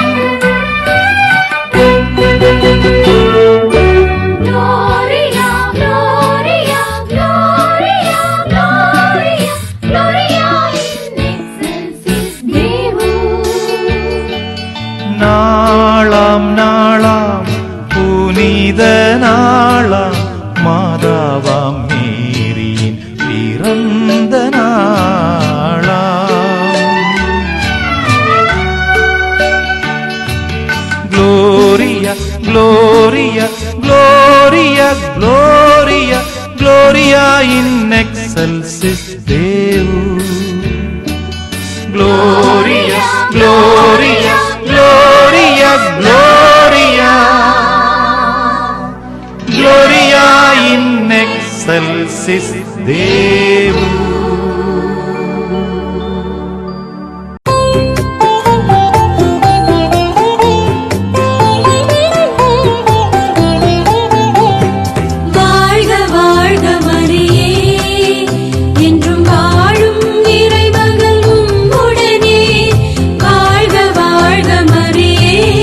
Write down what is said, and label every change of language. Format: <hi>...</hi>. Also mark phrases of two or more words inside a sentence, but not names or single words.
<la>Gloria, Gloria, Gloria, Gloria, Gloria in excelsis Deo.</la> <ta>நாளாம் நாளாம் புனித நாளாம் மாதாவாம் மேரியின் பிறந்த நாளாம்</ta> <la>Gloria, Gloria, Gloria, Gloria, Gloria in excelsis Deo. Gloria, Gloria, Gloria, Gloria, Gloria in excelsis Deo.</la> <ta>வாழ்க வாழ்க மரியே என்றும் வாழும் இறைமகள் உம்முடனே வாழ்க வாழ்க மரியே</ta>